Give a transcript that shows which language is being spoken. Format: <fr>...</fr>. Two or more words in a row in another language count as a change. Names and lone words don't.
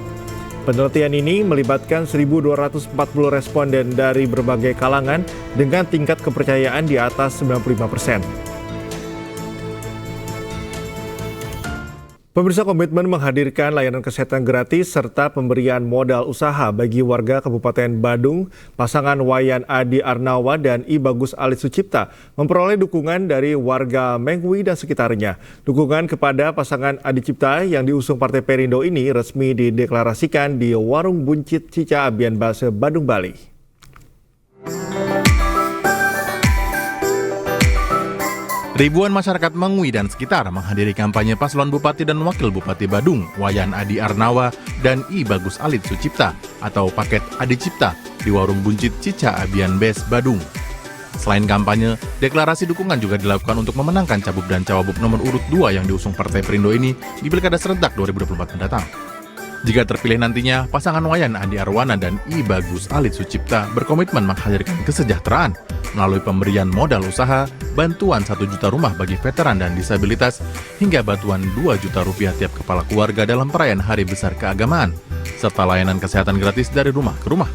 <id>Penelitian ini melibatkan 1.240 responden dari berbagai kalangan dengan tingkat kepercayaan di atas 95%. Pemirsa, komitmen menghadirkan layanan kesehatan gratis serta pemberian modal usaha bagi warga Kabupaten Badung, pasangan Wayan Adi Arnawa dan I Bagus Alit Sucipta memperoleh dukungan dari warga Mengwi dan sekitarnya. Dukungan kepada pasangan Adi Cipta yang diusung Partai Perindo ini resmi dideklarasikan di Warung Buncit Cica Abian Base, Badung, Bali. Ribuan masyarakat Mengwi dan sekitar menghadiri kampanye paslon Bupati dan Wakil Bupati Badung, Wayan Adi Arnawa dan I Bagus Alit Sucipta atau paket Adi Cipta di Warung Buncit Cica Abian Bes, Badung. Selain kampanye, deklarasi dukungan juga dilakukan untuk memenangkan Cagup dan Cawagup nomor urut 2 yang diusung Partai Perindo ini di Pilkada serentak 2024 mendatang. Jika terpilih nantinya, pasangan Wayan Adi Arwana dan I Bagus Alit Sucipta berkomitmen menghadirkan kesejahteraan melalui pemberian modal usaha, bantuan 1 juta rumah bagi veteran dan disabilitas, hingga bantuan 2 juta rupiah tiap kepala keluarga dalam perayaan Hari Besar Keagamaan, serta layanan kesehatan gratis dari rumah ke rumah.</id>